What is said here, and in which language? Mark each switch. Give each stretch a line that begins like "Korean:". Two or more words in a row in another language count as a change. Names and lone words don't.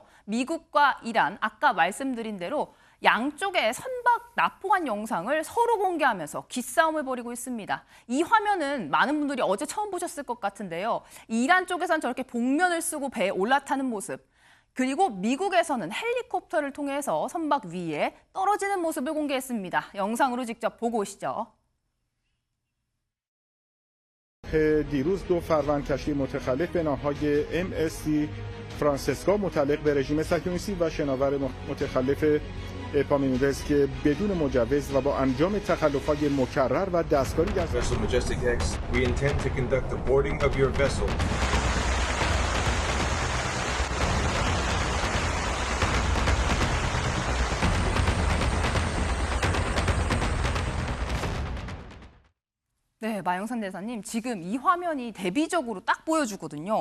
Korean: 미국과 이란, 아까 말씀드린 대로 양쪽의 선박 납포한 영상을 서로 공개하면서 기싸움을 벌이고 있습니다. 이 화면은 많은 분들이 어제 처음 보셨을 것 같은데요. 이란 쪽에서는 저렇게 복면을 쓰고 배에 올라타는 모습, 그리고 미국에서는 헬리콥터를 통해서 선박 위에 떨어지는 모습을 공개했습니다. 영상으로 직접 보고 오시죠.
Persian: دیروز 2 فروند کشتی متخلف به نام‌های MSC فرانسیسکا متعلق به رژیم صهیونیستی و شناور متخلف پامیمدز که بدون مجوز و با انجام تخلف‌های مکرر و دستکاری در
English: Vessel Majestic X, we intend to conduct the boarding of your vessel.
Korean: 네, 마영산 대사님, 지금 이 화면이 대비적으로 딱 보여주거든요.